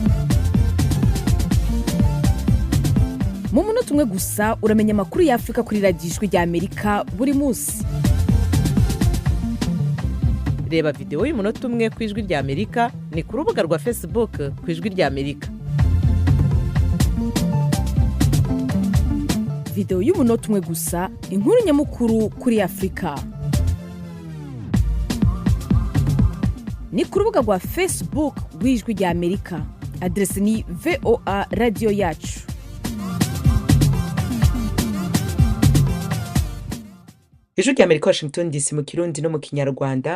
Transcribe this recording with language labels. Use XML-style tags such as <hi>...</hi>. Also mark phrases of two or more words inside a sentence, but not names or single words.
<rn>Mu munota umwe gusa uramenya amakuru y'Afrika kuri radiyo Ijwi ry'Amerika buri munsi. reba videwo y'umunota umwe ku ijwi ry'Amerika ni ku rubuga rwa Facebook ku ijwi ry'Amerika. videwo y'umunota umwe gusa, inkuru nyamukuru kuri Afurika. Ni ku rubuga rwa Facebook rw'ijwi ry'Amerika. Adresi ni VOA Radio Yacu. Ijwi ry'Amerika Washington DC mu Kirundi no mu Kinyarwanda.</rn>